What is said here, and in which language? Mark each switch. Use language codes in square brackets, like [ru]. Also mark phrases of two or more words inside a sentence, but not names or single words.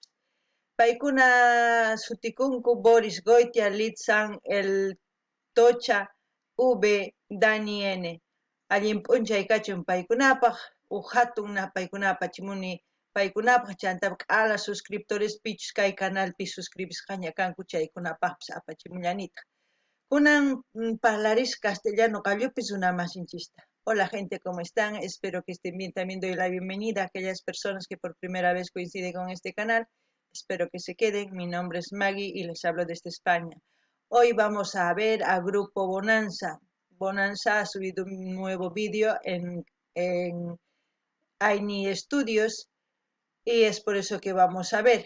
[qu] Paykuna sutikunku Boris Goitia, Litzan, El Tocha, V, Dani N. Allin p'unchay kachun paykunapaq hatun paykuna apachimuni paykunapaq chantapaq [es] ala suscriptores [qu] pichus kay canalpi suscribisqaña kanku chaykunapaqpis apachimunllanitaq. Kunan parlaris castellano qallupis una masinchista. [es] Hola gente, ¿cómo están? Espero que estén bien. También doy la bienvenida a aquellas personas que por primera vez coinciden con este canal. Espero que se queden. Mi nombre es Maggie y les hablo desde España. Hoy vamos a ver a Grupo Bonanza. Bonanza ha subido un nuevo vídeo en Aini Studios y es por eso que vamos a ver.